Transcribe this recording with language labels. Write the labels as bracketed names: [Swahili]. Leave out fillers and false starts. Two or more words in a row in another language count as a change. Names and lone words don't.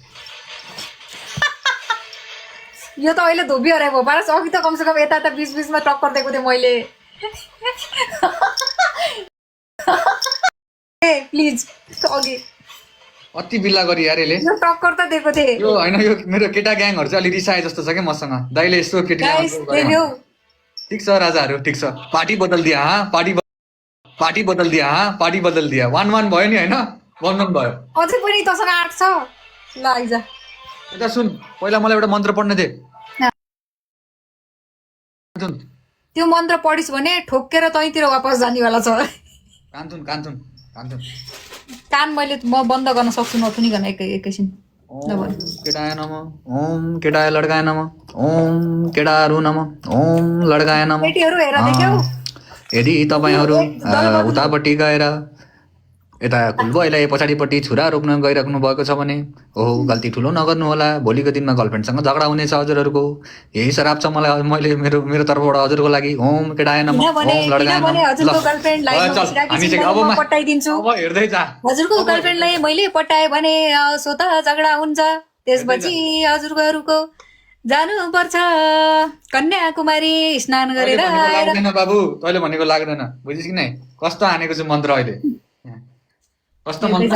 [Nepali] यो त अहिले धोबी हराइ भयो पारस अघि त कमसेकम यता बिचमा टक्कर दिएको थिएँ मैले ए प्लिज अघि अति बिल्ला गरी यार यसले यो टक्कर त दिएको थिएँ यो होइन यो मेरो केटा ग्याङहरू चाहिँ अलिक रिसाए जस्तो छ क्या मसँग दाइले यसो गाइस केटी देख्यौ ठिक छ राजाहरू ठिक छ पार्टी [Hindi] बदल दिया पार्टी बदल दिया [Nepali] 1-1 भयो नि होइन 1-1 भयो अझै पनि तसँग 8 छ ल आइज यता सुन पहिला मलाई एउटा मन्त्र पढ्न दे कान्तुन त्यो मन्त्र पढिस् भने ठोक्केर तैतिर [Hindi] वापस जानेवाला [Nepali] छ कान्तुन कान्तुन कान्तुन कान म बन्द गर्न सक्छु नथुनिकन एकैछिन [Sanskrit] ओम केटाय नम ओम केटाय लड्काय नम ओम केटाहरू नम ओम लड्काय नम [Nepali] केटीहरू हेर देख्यौ यदि तपाईँहरू उतापट्टि गएर यता कुलबोइलाई पछाडिपट्टि छुरा रोप्न गइराख्नु भएको छ भने ओहो गल्ती ठुलो नगर्नु होला भोलिको दिनमा गर्लफ्रेन्डसँग झगडा हुनेछ हजुरहरूको यही श्राप छ मलाई मैले मेरो तर्फबाट हजुरको लागि [Sanskrit] ओम केटाय नम ओम लड्काय नम [Nepali] हजुरको गर्लफ्रेन्डलाई म पटाइदिन्छु अब हेर्दै जा हजुरको गर्लफ्रेन्डलाई मैले पटाएँ भने स्वतः झगडा हुन्छ त्यसपछि हजुरहरूको जानुपर्छ कन्याकुमारी स्नान गरेर लाग्दैन बाबु तैँले भनेको लाग्दैन बुझिस् कि नै कस्तो हानेको छु मन्त्र अहिले कस्तो मन्त्र